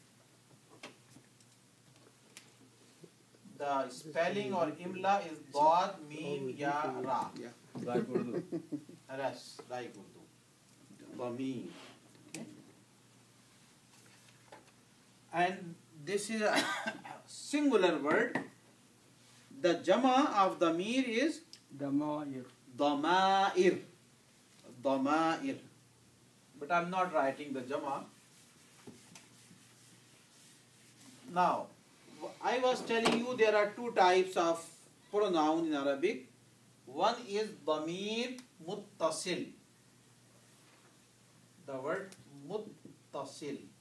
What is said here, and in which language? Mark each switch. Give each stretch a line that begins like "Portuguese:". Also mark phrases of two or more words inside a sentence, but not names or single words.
English: The spelling or imla is
Arabic: ضاد ميم ياء راء.
English: Like Urdu. Yes, like Urdu. Dhamir. Okay. And this is a singular word. The jama of dhamir is Damair. Dhama'ir. Dhama'ir. But I'm not writing the jama. Now, I was telling you there are 2 types of pronoun in Arabic. One is
Arabic: ضمير متصل.
English: The word muttasil.